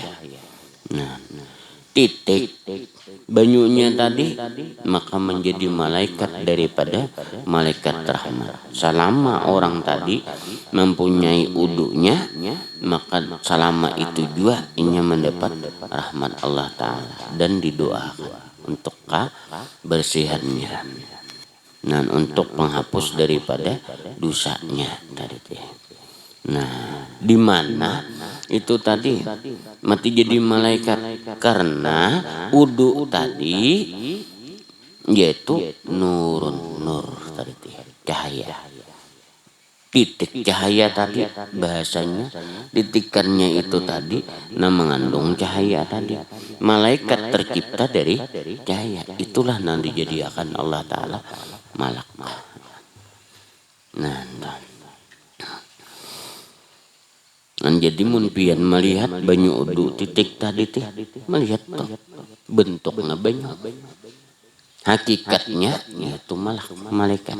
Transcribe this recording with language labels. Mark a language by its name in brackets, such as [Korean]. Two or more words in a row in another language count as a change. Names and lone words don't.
[Banjar] Nah, titik banyunya tadi maka menjadi malaikat daripada malaikat rahmat. Selama orang tadi mempunyai udunya, maka selama itu juga inya mendapat rahmat Allah Ta'ala dan didoakan untuk kebersihannya. Nah, untuk penghapus daripada dosanya tadi teh. Nah, di mana itu tadi mati jadi malaikat karena wudu tadi yaitu nur tadi teh, cahaya. Titik cahaya tadi bahasanya titikannya itu tadi mengandung cahaya tadi. Malaikat tercipta dari cahaya. Itulah nanti dijadikan Allah Ta'ala malak. Nah, jadi mun pian melihat banyu udu titik tadi teh melihat toh bentuknya banyu. Hakikatnya yaitu malaikat.